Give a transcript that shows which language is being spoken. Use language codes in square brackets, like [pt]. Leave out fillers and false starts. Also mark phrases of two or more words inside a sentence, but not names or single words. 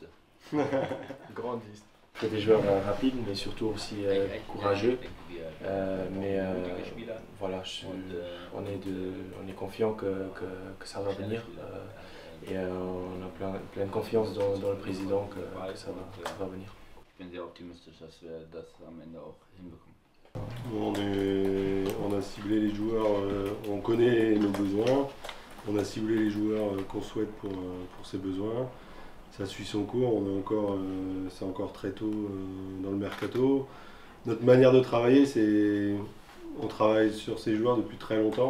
[fr] Grande liste. Il y a des joueurs rapides, mais surtout aussi courageux. Mais voilà, on est confiant que ça va venir. Et on a plein de confiance dans le président que ça va venir. [de] Ich bin sehr optimistisch, dass wir das am Ende auch hinbekommen. [fr] On a ciblé les joueurs, on connaît nos besoins, on a ciblé les joueurs qu'on souhaite pour ces besoins. Ça suit son cours, c'est encore très tôt dans le mercato. Notre manière de travailler, on travaille sur ces joueurs depuis très longtemps.